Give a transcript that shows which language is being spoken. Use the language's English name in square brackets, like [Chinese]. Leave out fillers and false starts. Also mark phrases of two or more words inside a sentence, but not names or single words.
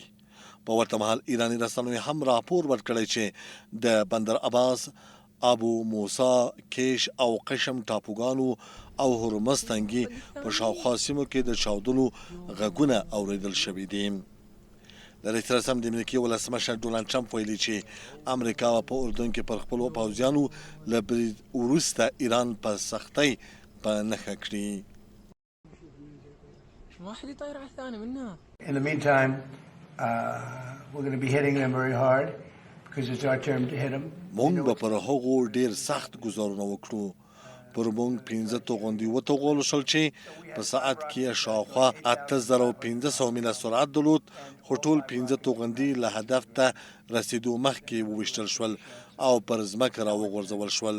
[Pashto] په ورته مهال ایراني رسنیو هم راپور ورکړی چې د بندر عباس، ابو موسی، کیش او قشم ټاپوګانو او هرمز تنګي په شاوخوا سیمو کې د چاودنو غږونه اوریدل شوي دي. د رئیس رسم د امریکې ولسمشر ډونالډ ټرمپ ویلي چې امریکا په اردن کې پر خپلو پوځیانو له برید وروسته ایران په سختۍ په نښه کړي. [English] In the meantime, we're going to be hitting them very hard because it's our turn to hit them. [Pashto] مونږ به پر هغو ډیر سخت ګزارونه وکړو. پر مونږ 15 توغندي وتوغول شول چې په ساعت کې شاوخوا 8500 میله سرعت درلود، خو ټول 15 توغندي له هدف ته رسیدو مخکې وویشتل شول او پر ځمکه راوغورځول شول.